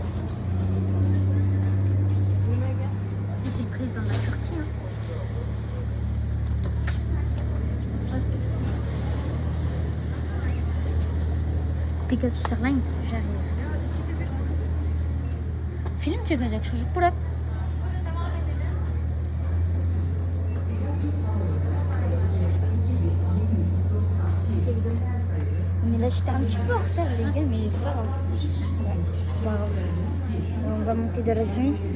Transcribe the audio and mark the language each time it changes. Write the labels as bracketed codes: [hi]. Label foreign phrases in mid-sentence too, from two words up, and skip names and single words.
[fr] C'est le président de la Turquie. Hein. Pegasus Airlines, j'arrive. [tr] Film çekecek çocuk bırak. [fr] Mais là, j'étais un petit peu en retard, les gars, mais c'est pas grave. Pas grave. On va monter dans l'avion.